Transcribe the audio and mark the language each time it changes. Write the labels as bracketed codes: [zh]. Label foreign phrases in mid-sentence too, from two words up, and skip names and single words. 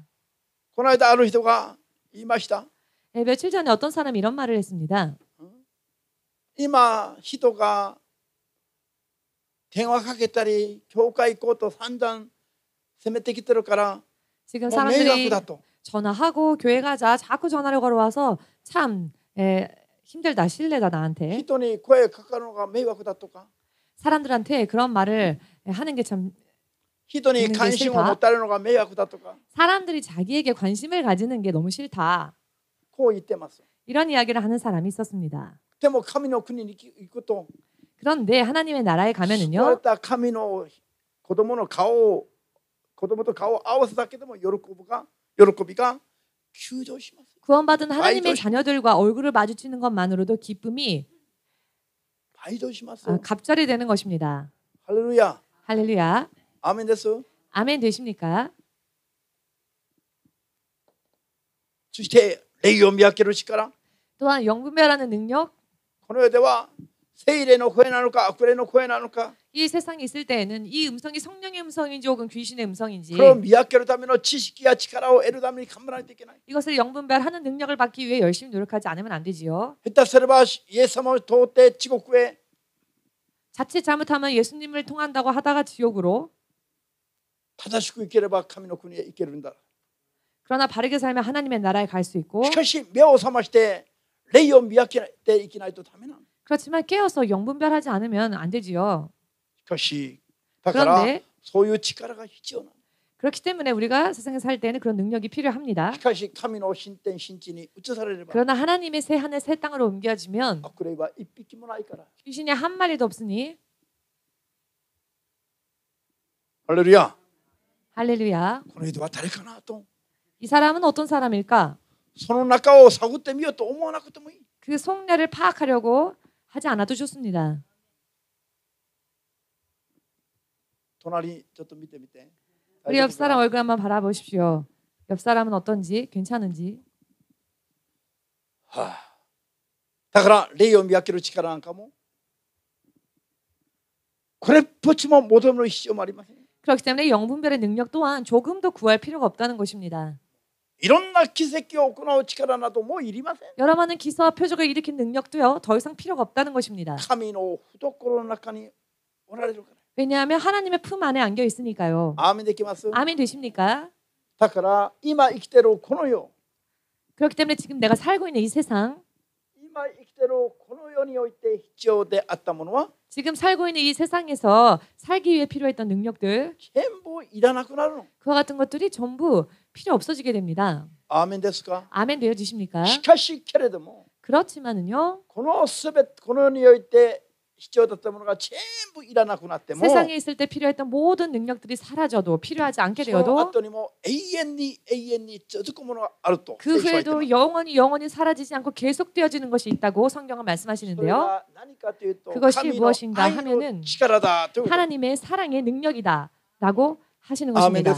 [ja] この間ある人が言いました。 [ko] 네, 며칠 전에 어떤 사람이 이런 말을 했습니다. [ja] 今人が電話かけたり教会行こうと散々責めてきてるから [ko] 지금 [ja] もう迷惑 [ko] 사람들이 [ja] だと。 [ko] 전화하고 교회 가자 자꾸 전화를 걸어와서 참 힘들다 실례다 나한테 [ja] 人に声かかるのが迷惑だとか、 [ko] 사람들한테 그런 말을 하는 게 참 [ja] 人に [ko] 듣는 게 [ja] 関心を [ko] 싫다. [ja] 持たれるのが迷惑だとか [ko] 사람들이 자기에게 관심을 가지는 게 너무 싫다. [ja] こう言ってます。 [ko] 이런 이야기를 하는 사람이 있었습니다. [ja] でも神の国に行くと [ko] 그런데 하나님의 나라에 [ja] 救われ [ko] 가면은요. [ja] た神の子供の顔を子供と顔を合わせただけでも喜びが急上します。 [ko] 구원받은 하나님의 아이도- 자녀들과 얼굴을 마주치는 것만으로도 기쁨이 [ja] 倍増します。 [ko] 갑절이 되는 것입니다. [ja] ハレルヤ。 [ko] 할렐루야. [ja] アーメンです。 [ko] 아멘 되십니까? [ja] そして霊を見分ける力。 [ko] 또한 영분별하는 능력. [ja] この世では聖霊の声なのか悪霊の声なのか [ko] 이 세상에 있을 때에는 이 음성이 성령의 음성인지 혹은 귀신의 음성인지 [ja] これを見分けるための知識や力を得るために頑張らないといけない。 [ko] 이것을 영분별하는 능력을 받기 위해 열심히 노력하지 않으면 안 되지요. [ja] 下手すればイエス様を通って地獄へ [ko] 자칫 잘못하면 예수님을 통한다고 하다가 지옥으로 [ja] 正しく生きれば神の国へ行けるんだ。 [ko] 그러나 바르게 살면 하나님의 나라에 갈 수 있고 [ja] しかし目を覚まして霊を見分けていけないとダメなの。 [ko] 그렇지만 깨어서 영분별하지 않으면 안 되지요. [ja] しかしだから [ko] 그런데 [ja] そういう力が必要なの。 [ko] 그렇기 때문에 우리가 세상에 살 때는 그런 능력이 필요합니다. [ja] しかし神の新天新地に移されれば [ko] 그러나 하나님의 새 하늘 새 땅으로 옮겨지면 [ja] 悪霊は一匹もないから。 [ko] 귀신이 한 마리도 없으니 [ja] ハレルヤ。 [ko] 할렐루야. [ja] この人は誰かなと [ko] 이 사람은 어떤 사람일까? [ja] その中を探ってみようと思わなくてもいい。 [ko] 그 속내를 파악하려고 하지 않아도 좋습니다. [ja] 隣ちょっと見てみて。 [ko] 우리 옆 사람 얼굴 한번 바라보십시오. 옆 사람은 어떤지 괜찮은지. [ja] はあ、だから霊を見分ける力なんかもこれっぽっちも求める必要もありません。 [ko] 그렇기 때문에 영분별의 능력 또한 조금도 구할 필요가 없다는 것입니다. [ja] いろんな奇跡を行う力などもいりません。 [ko] 여러 많은 기사와 표적을 일으킨 능력도요 더 이상 필요가 없다는 것입니다. [ja] 神の懐の中におられるから。 [ko] 왜냐하면 하나님의 품 안에 안겨 있으니까요. [ja] アーメンできます。 [ko] 아멘 되십니까? [ja] だから今生きてるこの世、 [ko] 그렇기 때문에 지금 내가 살고 있는 이 세상, [ja] 今生きてるこの世において必要であったものは [ko] 지금 살고 있는 이 세상에서 살기 위해 필요했던 능력들, [ja] 全部いらなくなるの。 [ko] 그와 같은 것들이 전부 필요 없어지게 됩니다. [ja] アーメンですか。 [ko] 아멘 되어지십니까? [ja] しかしけれども [ko] 그렇지만은요 [ja] このすべてこの世において必要だったものが全部いらなくなっても [ko] 세상에 있을 때 필요했던 모든 능력들이 사라져도 필요하지 않게 [ja] その [ko] 되어도 [ja] 後にも永遠に続くものがあると [ko] 그 [ja] 聖書は言ってます。 [ko] 후에도 영원히 사라지지 않고 계속되어지는 것이 있다고 성경은 [ja] それ [ko] 말씀하시는데요. [ja] が何かというと [ko] 그것이 [ja] 神の [ko] 무엇인가 [ja] 愛の [ko] 하면은 [ja] 力だということ。 [ko] 하나님의 사랑의 능력이다라고 하시는 아멘 것입니다.